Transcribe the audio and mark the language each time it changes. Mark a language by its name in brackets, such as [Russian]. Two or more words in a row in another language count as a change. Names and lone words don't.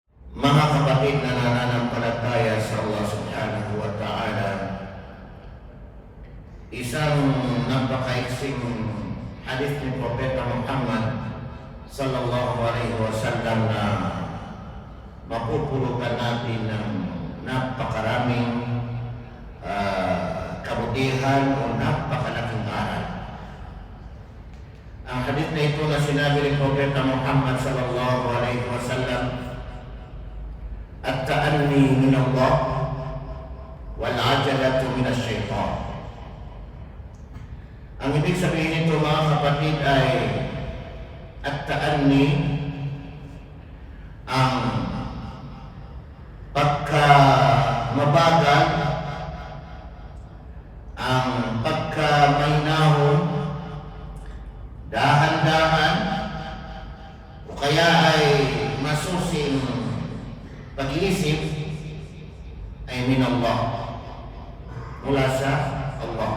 [Filipino] Mga kapatid na nananampalataya sa Allah [Arabic] سبحانه وتعالى, [Filipino] isang napakaiksing hadith ni Propeta Muhammad [Arabic] صلى الله عليه وسلم [Filipino] na mapupulutan natin ng napakaraming kabutihan o napakalaking aral. Ang hadith na ito na sinabi ni Propeta Muhammad [Arabic] صلى الله عليه وسلم, التأني من الله والعجلة من الشيطان. [Filipino] Ang ibig sabihin nito mga kapatid ay at-ta'anni, ang pagka-mabagal, ang pagka-mahinahon, dahan-dahan, o kaya ay masusing pag-iisip ay [Arabic] من الله, [Filipino] mula sa Allah.